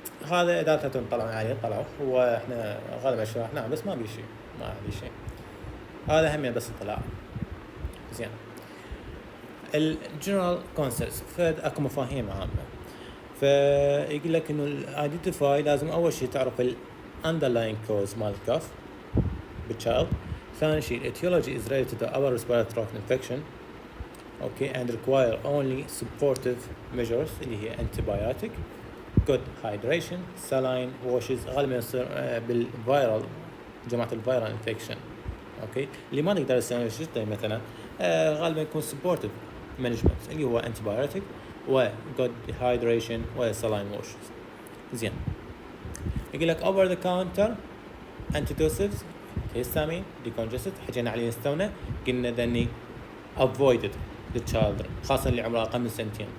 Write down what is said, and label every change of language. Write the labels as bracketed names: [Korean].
[Arabic] هذا اذا طلعوا عليه طلعوا، هو احنا غالبا شرحناه بس ما بي شيء، هذا هم بس الطلاع. زين. الجنرال كونسبتس اكو مفاهيم عامه، فيقول لك انه الايدنتيفاي لازم اول شيء تعرف الاندرلاين كوز مال الكف بالتشايلد. ثاني شيء [English] الاتيولوجي is related to upper respiratory tract infection okay and require only supportive measures [Arabic] اللي هي [English] antibiotic, good hydration, saline washes. [Arabic] غالبا يصير بالفيرال جماعه الفيرال انفكشن اوكي، اللي ما نقدر نسوي شيء مثلا غالبا يكون [English] supportive management [Arabic] اللي هو antibiotic و [English] good hydration و saline washes. [Arabic] زين. يقول لك [English] over the counter antitussives histamine decongestant [Arabic] حكينا عليه استونا، قلنا ذني avoided للchildren خاصة اللي عمره أقل من 2 سنين.